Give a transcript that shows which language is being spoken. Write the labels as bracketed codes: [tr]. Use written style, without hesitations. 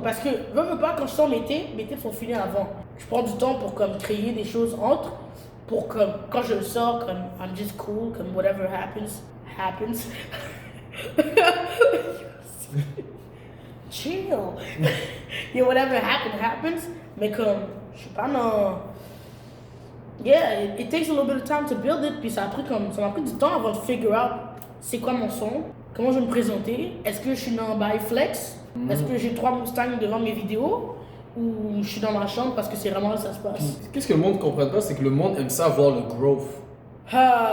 [fr] Parce que, veux pas, quand je sors l'été faut finir avant. Je prends du temps pour comme créer des choses entre. Pour comme, quand je le sors, comme, [en] I'm just cool, [fr] comme [en] whatever happens, happens. Chill. Yeah, whatever happens. [fr] Mais comme, je suis pas dans. [en] Yeah, it takes a little bit of time to build it. [fr] Puis ça m'a pris du temps avant de figure out c'est quoi mon son, comment je vais me présenter, est-ce que je suis dans by flex, est-ce que j'ai 3 Mustangs devant mes vidéos, ou je suis dans ma chambre parce que c'est vraiment là que ça se passe. Qu'est-ce que le monde ne comprend pas, c'est que le monde aime ça voir le growth. Ah,